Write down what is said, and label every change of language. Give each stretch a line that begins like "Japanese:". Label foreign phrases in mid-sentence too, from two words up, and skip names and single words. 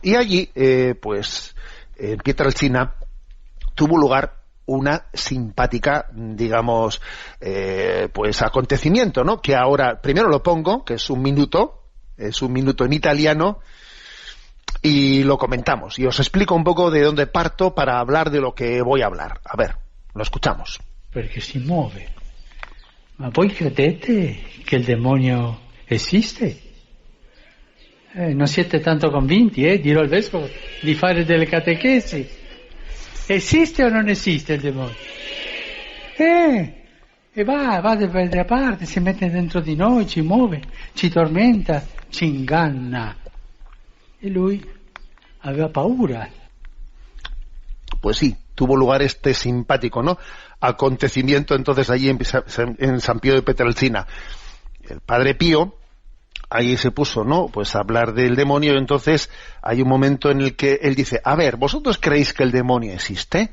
Spanish: Y allí, pues, en Pietrelcina tuvo lugar una simpática, digamos, pues acontecimiento, ¿no?, que ahora, primero lo pongo, que es un minuto en italiano, y lo comentamos, y os explico un poco de dónde parto para hablar de lo que voy a hablar. A ver, lo escuchamos.
Italian: Perché si muove. Ma voi credete che il demonio esiste? Non siete tanto convinti, dirò al vescovo di fare delle catechesi. Esiste o non esiste il demonio? E va da parte, si mette dentro di noi, ci muove, ci tormenta, ci inganna. E lui aveva paura.
Spanish: Pues sí, tuvo lugar este simpático, ¿no?, acontecimiento entonces allí en San Pío de Pietrelcina. El Padre Pío ahí se puso, ¿no?, pues a hablar del demonio, y entonces hay un momento en el que él dice: a ver, ¿vosotros creéis que el demonio existe?